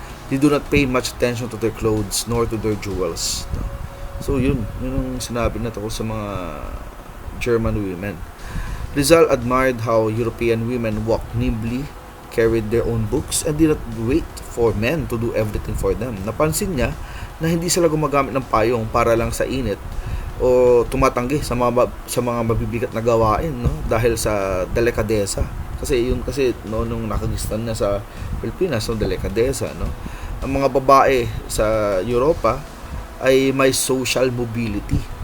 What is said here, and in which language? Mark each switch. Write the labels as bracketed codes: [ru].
[en] They do not pay much attention to their clothes nor to their jewels." [tl] So yun yung sinabi na tungkol sa mga German women. [en] Rizal admired how European women walked nimbly, carried their own books, and did not wait for men to do everything for them. [tl] Napansin niya na hindi sila gumagamit ng payong para lang sa init o tumatanggi sa mga mabibigat na gawain, no, dahil sa delikadesa. Kasi nung nakagistan na sa Pilipinas, no, delikadesa, no. Ang mga babae sa Europa ay may social mobility.